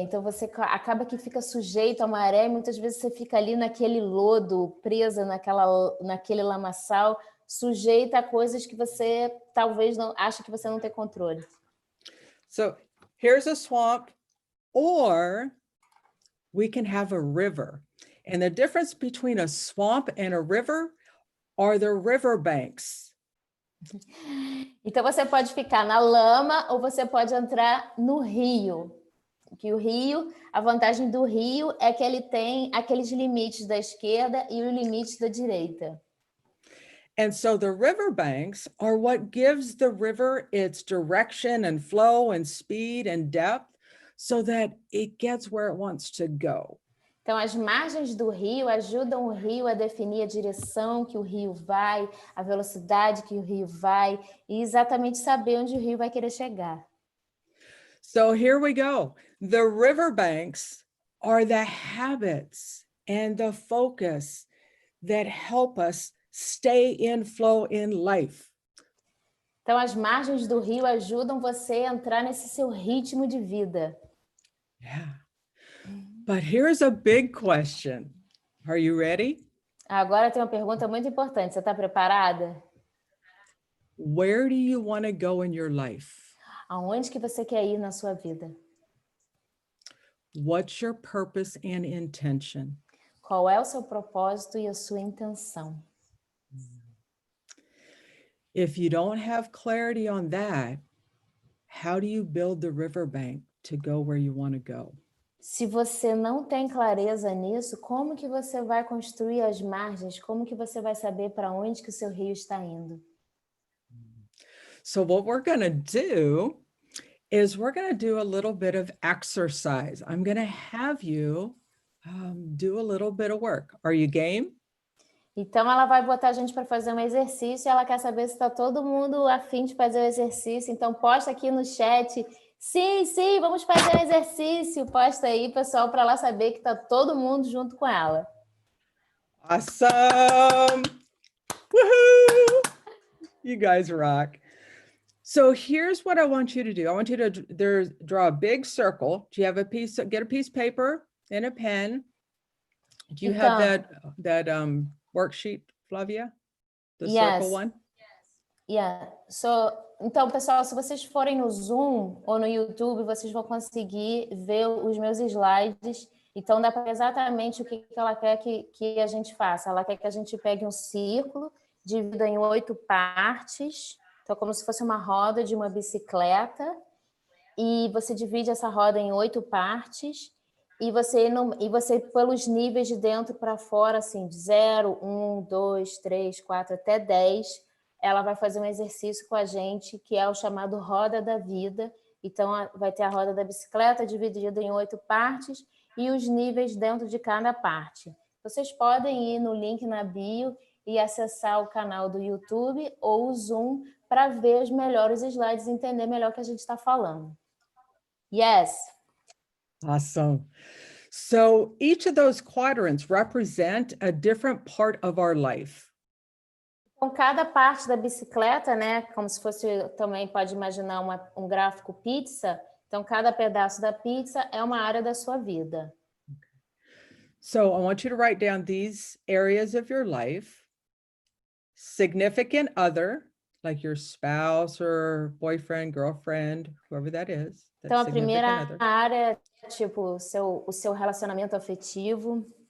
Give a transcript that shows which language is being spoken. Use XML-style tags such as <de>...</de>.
<pt>Então, você acaba que fica sujeito à maré e muitas vezes você fica ali naquele lodo, presa naquele lamaçal, sujeita a coisas que você talvez não acha que você não tem controle.</pt> <en>So, here's a swamp, or we can have a river. And the difference between a swamp and a river are the river banks.</en> <pt>Então você pode ficar na lama ou você pode entrar no rio. Que o rio, a vantagem do rio é que ele tem aqueles limites da esquerda e os limites da direita.</pt> <en>And so the river banks are what gives the river its direction and flow and speed and depth so that it gets where it wants to go.</en> <pt>Então, as margens do rio ajudam o rio a definir a direção que o rio vai, a velocidade que o rio vai, e exatamente saber onde o rio vai querer chegar.</pt> <en>So here we go. The riverbanks are the habits and the focus that help us stay in flow in life.</en> <pt>Então, as margens do rio ajudam você a entrar nesse seu ritmo de vida.</pt> <en>Yeah. But here's a big question. Are you ready?</en> <pt>Agora tem uma pergunta muito importante. Você está preparada?</pt> <en>Where do you want to go in your life?</en> <pt>Aonde que você quer ir na sua vida?</pt> <en>What's your purpose and intention?</en> <pt>Qual é o seu propósito e a sua intenção?</pt> <en>If you don't have clarity on that, how do you build the riverbank to go where you want to go?</en> <pt>Se você não tem clareza nisso, como que você vai construir as margens? Como que você vai saber para onde que o seu rio está indo?</pt> <en>So what we're going to do is we're going to do a little bit of exercise. I'm going to have you do a little bit of work. Are you game?</en> <pt>Então, ela vai botar a gente para fazer um exercício e ela quer saber se está todo mundo a fim de fazer o exercício. Então, posta aqui no chat. Sim, sim, vamos fazer o exercício. Posta aí, pessoal, para ela saber que está todo mundo junto com ela.</pt> <en>Awesome. Woohoo! You guys rock. So here's what I want you to do. I want you to draw a big circle. Do you have get a piece of paper and a pen? Do you have that worksheet, Flavia? The circle one? Yeah.</en> <pt>Então, pessoal, se vocês forem no Zoom ou no YouTube, vocês vão conseguir ver os meus slides. Então, dá para ver exatamente o que ela quer que a gente faça. Ela quer que a gente pegue um círculo, divida em 8 partes. Então, como se fosse uma roda de uma bicicleta. E você divide essa roda em 8 partes. E você, pelos níveis de dentro para fora, assim, de 0, 1, 2, 3, 4, até 10, ela vai fazer um exercício com a gente, que é o chamado roda da vida. Então, vai ter a roda da bicicleta dividida em 8 partes e os níveis dentro de cada parte. Vocês podem ir no link na bio e acessar o canal do YouTube ou o Zoom para ver os melhores slides e entender melhor o que a gente está falando.</pt> <en>Yes. Awesome. So each of those quadrants represent a different part of our life.</en> <pt>Então, cada parte da bicicleta, né, como se fosse, também pode imaginar um gráfico pizza, então cada pedaço da pizza é uma área da sua vida.</pt> <en>So I want you to write down these areas of your life. Significant other, like your spouse or boyfriend, girlfriend, whoever that is.</en> <pt>Então, a primeira área é tipo o seu relacionamento afetivo.</pt>